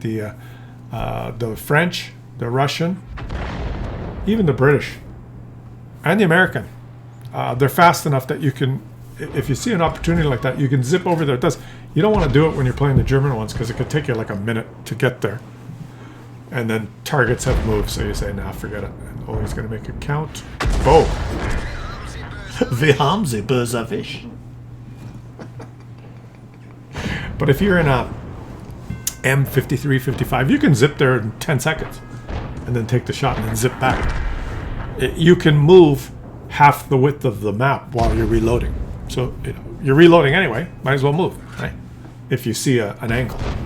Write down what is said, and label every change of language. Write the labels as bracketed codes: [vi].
[en] The French, the Russian, even the British, and the American. They're fast enough that you can, if you see an opportunity like that, you can zip over there. You don't want to do it when you're playing the German ones because it could take you like a minute to get there. And then targets have moved, so you say, nah, forget it. And, oh, he's going to make a count. Oh! [de] Wir haben sie, böser Fisch. [en] But if you're in a M53, 55, you can zip there in 10 seconds. And then take the shot and then zip back. You can move half the width of the map while you're reloading. So you're reloading anyway, might as well move, right? If you see an angle.